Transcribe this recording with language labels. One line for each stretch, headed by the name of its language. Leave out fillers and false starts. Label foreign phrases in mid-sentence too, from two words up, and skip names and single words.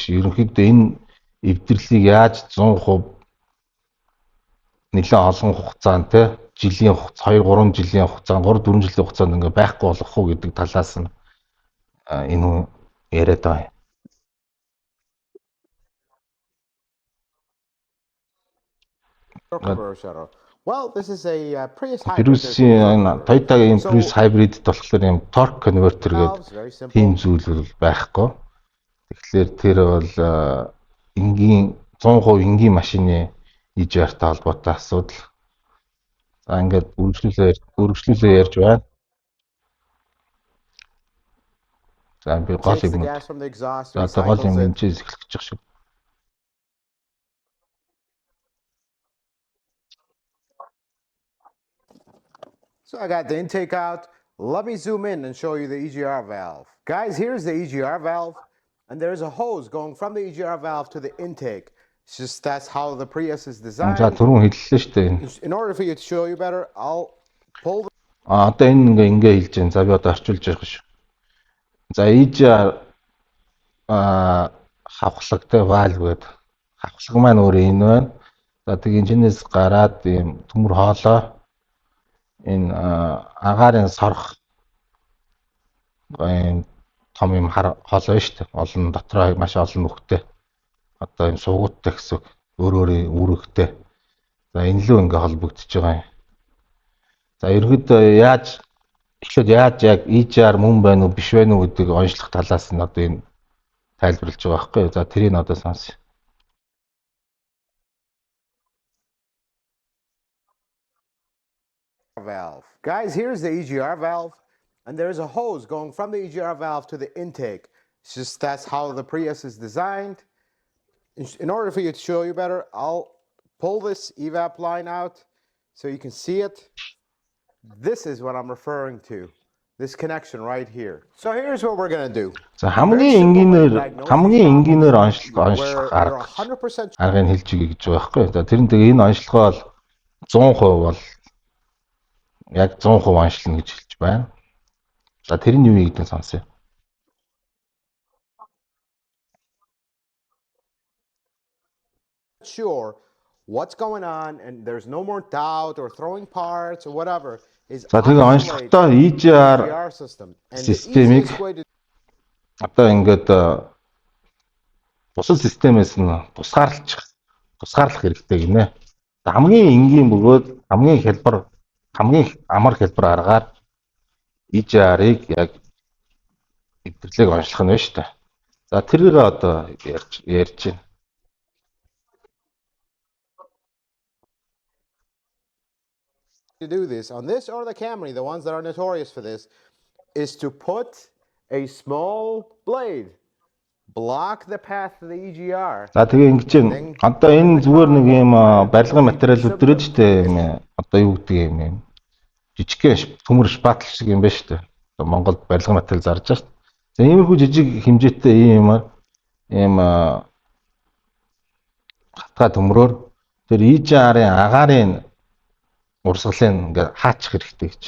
Mongolian: Ерөнхийдөө энэ эвдэрлийг яаж 100% нэлээд олон хугацаанд те жилийн 2-3 жилийн хугацаанд 3-4 жилийн хугацаанд ингээ байхгүй болох уу гэдэг талаас нь энэ яриад байгаа юм. Prius-ийн Toyota-гийн Prius hybrid болохоор юм
English: torque converter
Mongolian: гэдэг тийм зүйл бол байхгүй. Тэгэхээр тэр бол энгийн 100% энгийн машины EGR-тай холбоотой асуудал. За ингээд үргэлжлүүлээ ярьж байна. За би гол юм. За гол юм энэ ч эхлэх гэж байна шүү.
English: So I got the intake out. Let me zoom in and show you the EGR valve. Guys, here's the EGR valve, and there's a hose going from the EGR valve to the intake. It's just that's how the Prius is
Mongolian: За
English: designed.
Mongolian: түрүүн хэллээ шүү дээ энэ.
English: In order for you to show you better, I'll pull the
Mongolian: Одоо энэ ингээ хэлж байна. За би одоо орчуулж явах шүү. За EGR хавхлагтай valve гэдэг. Хавхлаг маань өөр энэ байна. За тэг инженеэс гараад ийм төмөр хоолой энэ агаарын сорох энэ том юм хоолой шүү дээ. Олон дотроо маш олон нүхтэй. Одоо юм суугуудтай гэсэн өөр үүрэгтэй. За энэ лөө ингээ холбогдож байгаа юм. За ерөнхийдөө эхлээд яаж яг EGR мөн байна уу биш байна уу гэдгийг онцлох талаас нь одоо энэ тайлбарлаж байгаа байхгүй. За тэрийг одоо сонсъё.
English: valve. Guys, here's the EGR valve, and there's a hose going from the EGR valve to the intake. It's just that's how the Prius is designed. In order for you to show you better, I'll pull this evap line out so you can see it. This is what I'm referring to. This connection right here. So here's what we're gonna do.
Mongolian: За хамгийн энгийнээр онцлох
English: We're
Mongolian: арга 100% аргыг хэлж өгье гэж байгаа байхгүй. За тэрэн тэгээ энэ онцлогоо бол 100% бол яг 100% онцлно гэж хэлж байна. За тэр нь юу вэ гэдгийг сонсъё.
English: sure what's going on, and there's no more doubt or throwing parts or whatever. Is
Mongolian: За тэгээ онцлогтой EGR
English: EGR system. And the
Mongolian: системийг
English: easiest way to
Mongolian: одоо ингээд бусад системээс нь тусгаарлах хэрэгтэй гинэ. Хамгийн энгийн бөгөөд хамгийн амар хэлбэр аргаар EGR-ыг яг эвдэрлийг онцлох нь байна шүү дээ. За тэрийг одоо ярьж байна.
English: do this on this or the Camry, the ones that are notorious for this, is to put a small blade, block the path to the EGR.
Mongolian: За тэгээ ингэж байна. Одоо энэ зүгээр нэг юм барилгын материалууд дөрөж штэ юм. Одоо юу гэдэг юм. Жижигхэн төмөр шпатл шиг юм байна штэ. Одоо Монголд барилгын материал зарж байгаа штэ. За иймэрхүү жижиг хэмжээтэй ийм хатгаа төмрөөр тэр EGR-ын агаарын урсгалыг ингээд хаачих хэрэгтэй гэж.